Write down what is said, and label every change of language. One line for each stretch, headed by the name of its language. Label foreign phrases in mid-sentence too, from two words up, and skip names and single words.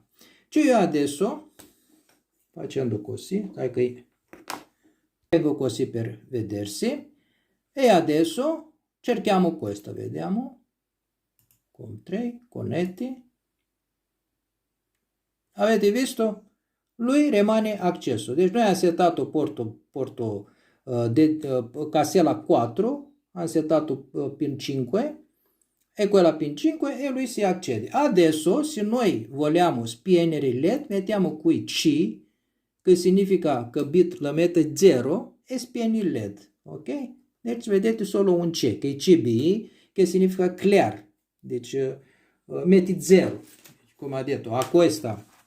Italian: Cioè io adesso, facendo così, dai che leggo così per vedersi, e adesso cerchiamo questo, vediamo, con 3, connetti, avete visto? Lui rimane acceso, deci noi
Romanian: am setat
Italian: porto casela 4,
Romanian: am setat
Italian: pin 5, e quella pin 5 e lui si accede. Adesso, se noi vogliamo spegnere LED, mettiamo qui C, che significa che bit la mette 0 e spegni il LED, ok? Deci vedete solo un C, che è CBI, che significa clear, deci metti 0, come ha detto, a questa.